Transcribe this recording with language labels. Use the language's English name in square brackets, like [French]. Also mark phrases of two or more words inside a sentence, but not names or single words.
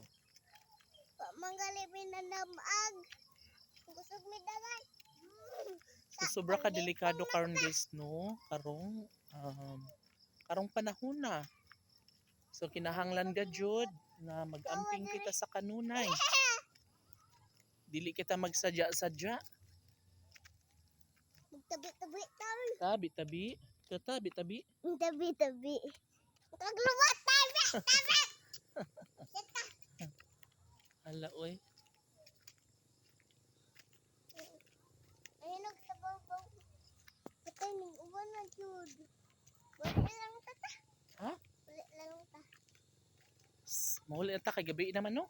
[Cebuano] Mangali minanamag. Kusog mi dagan. Sobra ka delikado karon guys no, karong panahon na. So kinahanglan ga jud na mag-amping kita sa kanunay. Dili kita magsadya-sadya. Tabi-tabi tabi. Tabi-tabi. Tabi-tabi. Tabi-tabi. Kagluwat tabi. Tabi. Hala oy. Ayun sa babaw. Patay ning uwan na jud. Wala lang tata. Ha? Wala lang ta. Mahuli na ta kay gabi naman no.